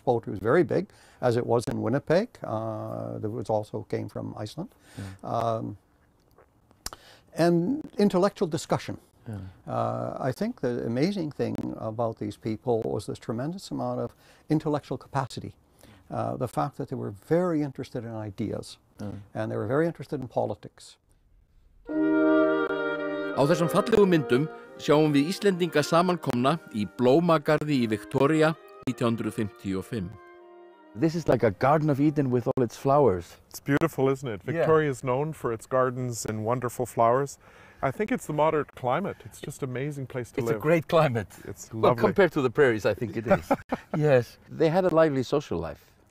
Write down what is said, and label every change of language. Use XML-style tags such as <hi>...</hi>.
<en>Poetry was very big, as it was in Winnipeg. That was also came from Iceland, and intellectual discussion. I think the amazing thing about these people was this tremendous amount of intellectual capacity. The fact that they were very interested in ideas, and they were very interested in politics.</en> <is>Á þessum fallegu myndum sjáum við Íslendinga samankomna í Blómagarði í Victoria 1955.</is> <en>This is like a Garden of Eden with all its flowers. It's beautiful, isn't it? Victoria is known for its gardens and wonderful flowers. I think it's the moderate climate. It's just an amazing place to live. It's a great climate. It's well, lovely. Compared to the prairies, I think it is. Yes. They had a lively social life.</en>